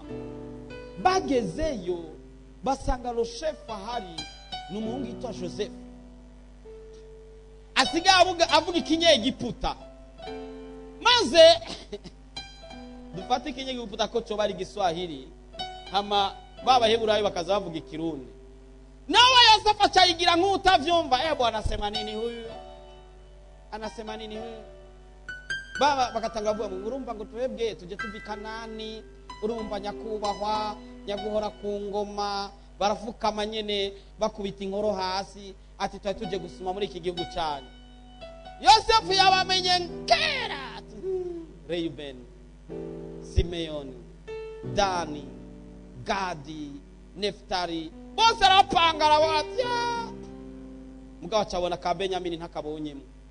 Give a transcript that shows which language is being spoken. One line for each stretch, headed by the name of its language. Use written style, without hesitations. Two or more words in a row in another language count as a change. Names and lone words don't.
Rundi: Bagezeyo basanga lo chef ahari n'umuhungu yitwa Joseph, asiga avuga ikinyegiputa. Maze dufate ikinyegiputa ko cyo bari Giswahili, hama baba Heburayo bakaza bavuga Ikirundi. Nawe Yosefu acayigira nk'utavyumva,
Swahili: bwana anasema nini huyu, anasema nini huyu.
Rundi: Baba bakatanga bavuga ngo urumva ngo twebwe tuje tuvikanani, urumva nyakubahwa nyaguhora ku ngoma, barafukama nyene bakubita inkoro hasi, ati tuje gusuma muri iki gihugu cyane. Yosefu yabamenye kera, Reuben, Simeoni, Dani, Gadi, Neftali, bose arapangara bati mugabo cyabona ka Benyamini ntakabonyemo.